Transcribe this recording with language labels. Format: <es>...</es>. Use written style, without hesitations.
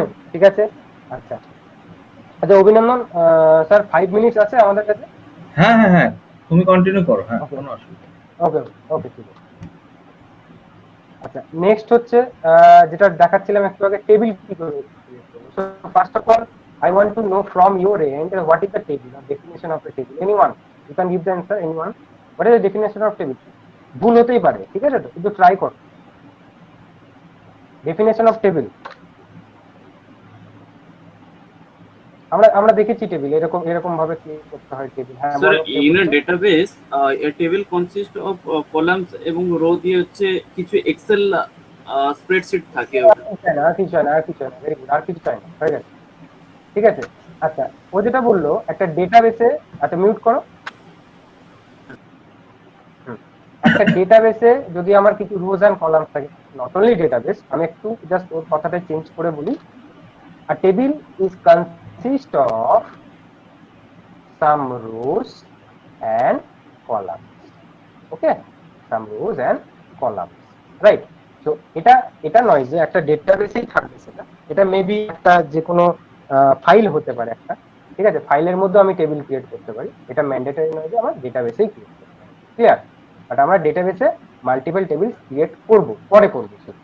<bn>ঠিক আছে, আচ্ছা আচ্ছা অভিনন্দন স্যার, 5 মিনিটস আছে আমাদের কাছে। হ্যাঁ হ্যাঁ হ্যাঁ, তুমি কন্টিনিউ করো, হ্যাঁ কোনো অসুবিধা নেই। ওকে ওকে ঠিক আছে। আচ্ছা নেক্সট হচ্ছে যেটা দেখাচ্ছিলাম একটু আগে, টেবিল কি করে create করব।</bn> <en>So first of all I want to know from your end what is the table or definition of a table. Anyone, you can give the answer. Anyone, what is the definition of table?</en> <bn>ভুল হতেই পারে, ঠিক আছে, তো একটু try করো। Definition of table, আমরা দেখেছি টেবিল এরকম এরকম ভাবে ক্রিয়েট করতে হয় টেবিল। হ্যাঁ স্যার, বলো, in a database A table consist of columns এবং রো দিয়ে হচ্ছে কিছু এক্সেল স্প্রেডশিট থাকে। আর কিছু হয় না, ভেরি গুড, আর কিছু চাই না, হয়ে গেছে। ঠিক আছে, আচ্ছা ও যেটা বললো একটা ডেটাবেসে, আচ্ছা মিউট করো। একটা ডেটাবেসে যদি আমার কিছু রোজ এন্ড কলামস থাকে, নট অনলি ডেটাবেস, আমি একটু জাস্ট ওর কথাটা চেঞ্জ করে বলি।</bn> <en>A table is consist of some rows and columns. Okay, some rows and columns, right?</en> <bn>So এটা নয় যে একটা ডেটাবেসেই থাকবে সেটা, এটা মেবি একটা যে কোনো ফাইল হতে পারে একটা। ঠিক আছে, ফাইলের মধ্যে আমি টেবিল ক্রিয়েট করতে পারি, এটা ম্যান্ডেটরি নয় যে আমার ডেটাবেসেই ক্রিয়েট করতে হবে। ক্লিয়ার? বাট আমরা ডেটাবেসে মাল্টিপল টেবিল ক্রিয়েট করব, পরে করবো।</bn>